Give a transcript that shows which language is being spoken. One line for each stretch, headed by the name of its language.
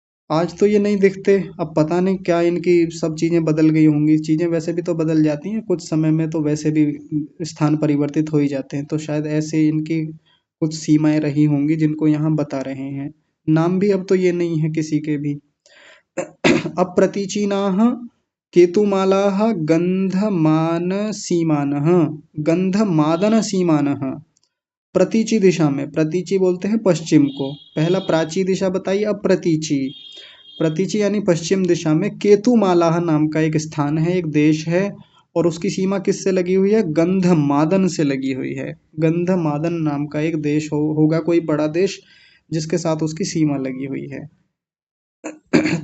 Hindi: आज तो ये नहीं दिखते, अब पता नहीं क्या इनकी सब चीज़ें बदल गई होंगी। चीज़ें वैसे भी तो बदल जाती हैं कुछ समय में, तो वैसे भी स्थान परिवर्तित हो ही जाते हैं। तो शायद ऐसे इनकी कुछ सीमाएं रही होंगी जिनको यहाँ बता रहे हैं। नाम भी अब तो ये नहीं है किसी के भी।
Sanskrit: अप्रतीचीनाः केतुमालाः गंधमानसीमानः, गंधमादनसीमानः।
Hindi: प्रतीची दिशा में, प्रतीची बोलते हैं पश्चिम को, पहला प्राची दिशा बताई, अब प्रतीची। प्रतीची यानी पश्चिम दिशा में केतुमालाह नाम का एक स्थान है, एक देश है, और उसकी सीमा किससे लगी हुई है? गंधमादन से लगी हुई है। गंधमादन नाम का एक देश होगा कोई बड़ा देश, जिसके साथ उसकी सीमा लगी हुई है।